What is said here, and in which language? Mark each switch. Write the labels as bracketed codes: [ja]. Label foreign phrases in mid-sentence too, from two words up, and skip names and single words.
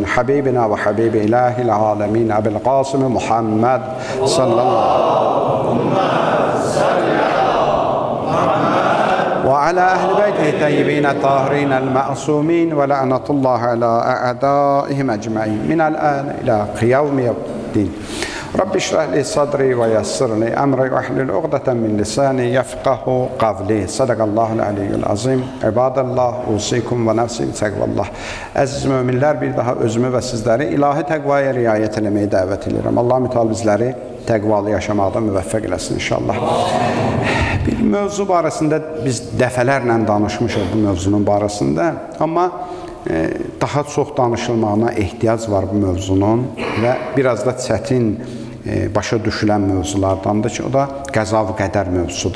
[ar] حبيبنا وحبيب إله العالمين أبي القاسم محمد صلى الله وعلى أهل بيته الطيبين الطاهرين المعصومين ولعنة الله على أعدائهم أجمعين. من الآن إلى قيام يوم الدين رب اشرح لي صدري ويسر لي أمري واحلل عقدة من لساني يفقهوا قولي. صدق الله العلي العظيم عباد الله أوصيكم ونفسي بتقوى الله. [az] Əziz müminlər, bir daha özümü və sizləri ilahi təqvaya riayət eləməyi dəvət edirəm. Allah mütəal bizləri təqvalı yaşamaqda müvəffəq eləsin inşallah. Bir mövzu barəsində biz dəfələrlə danışmışıq bu mövzunun barəsində, amma daha çox danışılmağına ehtiyac var bu mövzunun və biraz da çətin başa düşülən mövzulardandır ki, o da qəza və qədər mövzusudur.